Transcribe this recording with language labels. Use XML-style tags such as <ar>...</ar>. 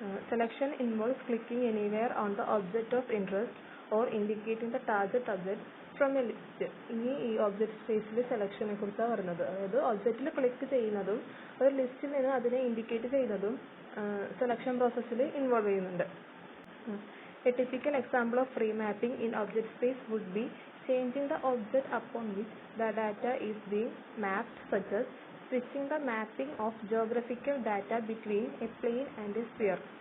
<en>Selection involves clicking anywhere on the object of interest or indicating the target object from a list.</en> <ml>ഇനി ഈ object സ്പേസിൽ സെലക്ഷനെ കുറിച്ചാണ് പറയുന്നത്. അതായത് ഒബ്ജക്റ്റിൽ ക്ലിക്ക് ചെയ്യുന്നതും ഒരു ലിസ്റ്റിൽ നിന്ന് അതിനെ ഇൻഡിക്കേറ്റ് ചെയ്യുന്നതും സെലക്ഷൻ പ്രോസസ്സിൽ ഇൻവോൾവ് ചെയ്യുന്നുണ്ട്.</ml> <en>A typical example of remapping in object space would be changing the object upon which the data is being mapped, such as switching the mapping of geographical data between a plane and a sphere.</en>